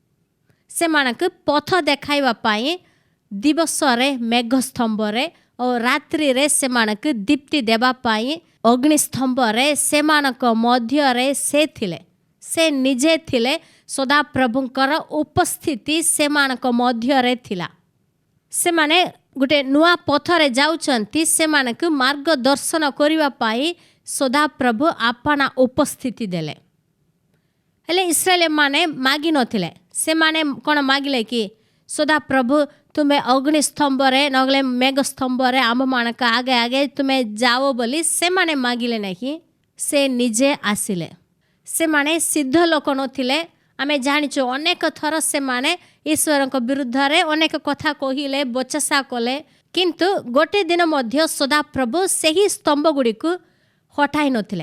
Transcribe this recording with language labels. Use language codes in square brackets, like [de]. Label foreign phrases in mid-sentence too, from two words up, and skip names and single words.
[or] ସେମାନଙ୍କ ପଥ ଦେଖାଇବା ପାଇଁ ଦିବସ ରେ ମେଘ ସ୍ତମ୍ଭ ରେ ଓ ରାତ୍ରି ରେ ସେମାନଙ୍କ ଦୀପ୍ତି ଦେବା ପାଇଁ ଅଗ୍ନି ସ୍ତମ୍ଭ ରେ ସେମାନଙ୍କ ମଧ୍ୟ ରେ ସେ ନିଜେ ଥିଲେ ସଦାପ୍ରଭୁଙ୍କର ଉପସ୍ଥିତି ସେମାନଙ୍କ ମଧ୍ୟ ରେ ଥିଲା ସେମାନେ ଗୋଟେ ନୂଆ ପଥରେ ଯାଉଛନ୍ତି ସେମାନଙ୍କ ମାର୍ଗଦର୍ଶନ କରିବା ପାଇଁ ସଦାପ୍ରଭୁ ଆପଣା ଉପସ୍ଥିତି ଦେଲେ ହେଲେ ଇସ୍ରାଏଲ ମାନେ ମାଗି ନଥିଲେ ସେମାନେ କଣ ମାଗିଲେ କି ସଦାପ୍ରଭୁ ତୁମେ ଅଗ୍ନି ସ୍ତମ୍ଭରେ ନହେଲେ ମେଘ ସ୍ତମ୍ଭରେ ଆମ୍ଭମାନଙ୍କ ଆଗେ ଆଗେ ତୁମେ ଯାଅ ବୋଲି ସେମାନେ ମାଗିଲେ ନାହିଁ, ସେ ନିଜେ ଆସିଲେ। ସେମାନେ ସିଦ୍ଧ ଲୋକ ନଥିଲେ। ଆମେ ଜାଣିଛୁ ଅନେକ ଥର ସେମାନେ ଈଶ୍ୱରଙ୍କ ବିରୁଦ୍ଧରେ ଅନେକ କଥା କହିଲେ, ବଚସା କଲେ, କିନ୍ତୁ ଗୋଟେ ଦିନ ମଧ୍ୟ ସଦାପ୍ରଭୁ ସେହି ସ୍ତମ୍ଭ ଗୁଡ଼ିକୁ ହଟାଇ ନଥିଲେ।